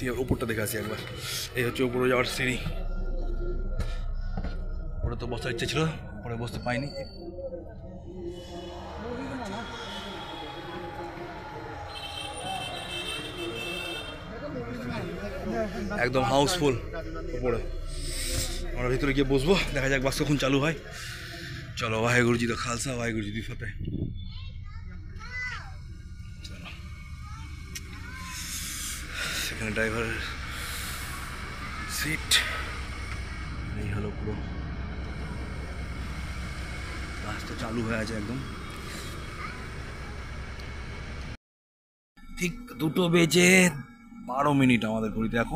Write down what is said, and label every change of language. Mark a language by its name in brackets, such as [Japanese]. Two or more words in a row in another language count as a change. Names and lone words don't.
[Bangla] উপরটা দেখে আসি একবার। এই হচ্ছে উপরে যাওয়ার সিঁড়ি। ওটা তো বসার ইচ্ছে ছিল, পরে বসতে পাইনি। একদম হাউসফুল উপরে। আমরা ভিতরে গিয়ে বসবো, দেখা যাক বাস কখন চালু হয়। চলো, [Punjabi] ਵਾਹਿਗੁਰੂ ਜੀ ਕਾ ਖ਼ਾਲਸਾ, ਵਾਹਿਗੁਰੂ ਜੀ ਕੀ ਫ਼ਤਿਹ। [Bangla] সেখানে ড্রাইভারের সিট। এই হলো পুরো বাস তো চালু হয়ে আছে একদম। ঠিক 2:12 আমাদের ঘড়িতে এখন।